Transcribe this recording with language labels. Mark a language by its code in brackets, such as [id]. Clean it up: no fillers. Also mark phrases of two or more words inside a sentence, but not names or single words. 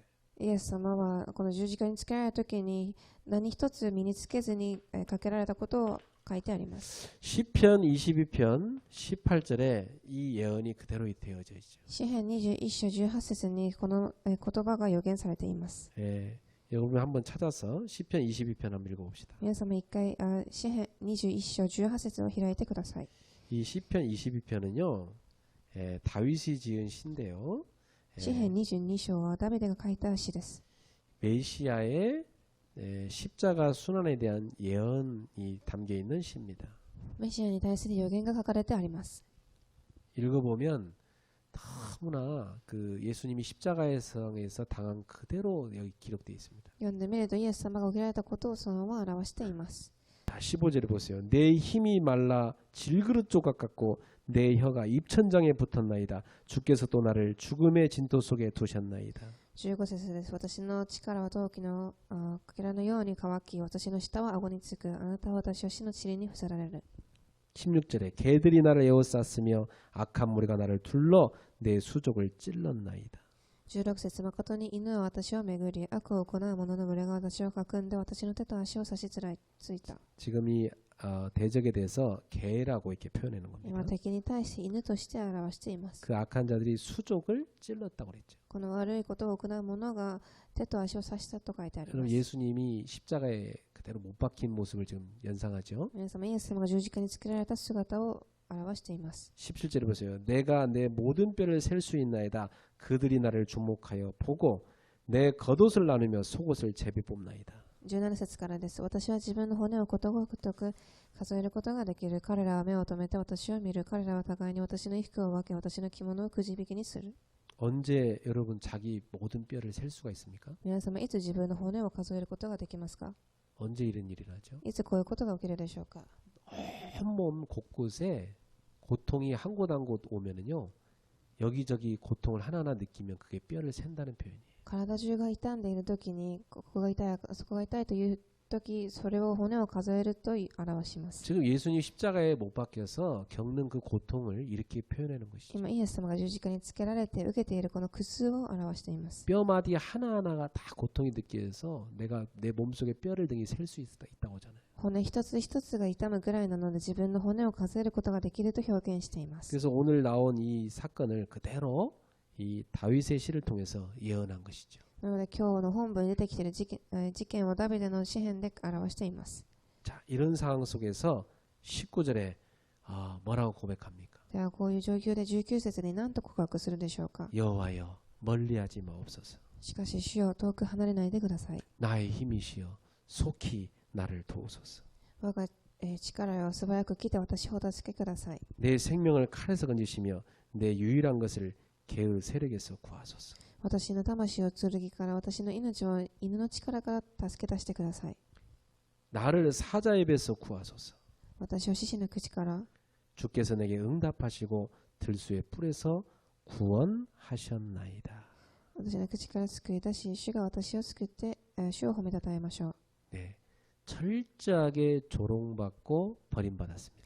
[ja] イエス様はこの十字架につけられた時に何一つ身につけずにかけられたことを書いてあります。 [ko] 시편 22편 18절에 이 예언이 그대로 되어져 있죠. [ja] 詩編21章18節にこの言葉が予言されています。 [ko] 예, 여러분 한번 찾아서 시편 22편 한번 읽어봅시다. [ja] 皆様一回詩編21章18節を開いてください。 [ko] 이 시편 22편은요. 다윗이 지은 시인데요. [ja] 詩編22章はダビデが書いた詩です。 [ko] 메시아의 십자가 순환에 대한 예언이 담겨 있는 시입니다. [ja] メシアに対する予言が書かれてあります。 [ko] 읽어보면 너무나 그 예수님이 십자가에서 당한 그대로 여기 기록되어 있습니다. [ja] 読んでみるとイエス様が受けられたことをそのまま表しています。 [ko] 15절에 보세요. 내 힘이 말라 질그릇 조각 같고 내 혀가 입천장에 붙었나이다. 주께서 또 나를 죽음의 진토 속에 두셨나이다. [ja] 15 節です。私の力は陶器のかけらのように乾き、私の舌は顎につく。あなたは私を死の塵に伏せられる。 [ko] 16절에 개들이 나를 에워쌌으며 악한 무리가 나를 둘러 내 수족을 찔렀나이다. [ja] 16 節誠に犬は私を巡り、悪を行う者の群れが私を囲んで、私の手と足を差しついた。 [ko] 지금 이 대적에 대해서 개라고 이렇게 표현하는 [ja] 今 [ko] 겁니다. [ja] 敵に対し犬として表しています。 [ko] 그 악한 자들이 수족을 찔렀다고 그랬죠. [ja] この悪いことを行う者が手と足を差したと書いてありま [ko] 그럼 [ja] す。 [ko] 예수님이 십자가에 그대로 못 박힌 모습을 지금 연상하죠. [ja] 皆様、イエス様が十字架につけられた姿を表しています。 [ko] 17절에 보세요. 내가 내 모든 뼈를 셀 수 있나이다. 그들이 나를 주목하여 보고 내 겉옷을 나누며 속옷을 제비 뽑나이다. [ja] 17 節からです。私は自分の骨をことごとく数えることができる。彼らは目を留めて私を見る。彼らは互いに私の衣服を分け、私の着物をくじ引きにする。 [ko] 언제 여러분 자기 모든 뼈를 셀 수가 있습니까? [ja] 皆様、いつ自分の骨を数えることができますか？ [ko] 언제 이런 일이 나죠? [ja] いつこういうことが起きるでしょうか？ [ko] 온몸 곳곳에 고통이 한 곳 한 곳 오면은요. 여기저기 고통을 하나하나 느끼면 그게 뼈를 샌다는 표현이에요. [ja] 体中が痛んでいるときに、ここが痛い、あそこが痛いというとき、それを骨を数えると表します。 [ko] 지금 예수님 십자가에 못 박혀서 겪는 그 고통을 이렇게 표현하는 것이죠. [ja] 今、イエス様が十字架につけられて受けているこの苦痛を表しています。 [ko] 뼈마디 하나하나가 다 고통이 느껴서 내가 내 몸속에 뼈를 등이 셀 수 있다고 하잖아요. [ja] 骨一つ一つが痛むぐらいなので、自分の骨を数えることができると表現しています。 [ko] 그래서 오늘 나온 이 사건을 그대로 이 다윗의 시를 통해서 예언한 것이죠. [ja] なので今日の本文に出てきている事件をダビデの詩篇で表しています。 [ko] 자, 이런 상황 속에서 19절에 뭐라고 고백합니까? [ja] ではこういう状況で19節に何と告白するでしょうか？ [ko] 여호와여 멀리하지 마옵소서. [ja] しかし主よ、遠く離れないでください。 [ko] 나의 힘이시여 속히 나를 도우소서. [ja] 我が力よ、素早く来て私をお助けください。 [ko] 내 생명을 칼에서 건지시며 내 유일한 것을 개의 세력에서 구하소서. [ja] 私の魂を剣から、私の命を犬の力から助け出してください。 [ko] 나를 사자의 배에서 구하소서. [ja] 私を獅子の口から、 [ko] 주께서 내게 응답하시고 들수의 뿔에서 구원하셨나이다. [ja] 私の口から救い出し、主が私を救って、主を褒めたたえましょう。 [ko] 네, 철저하게 조롱받고 버림받았습니다.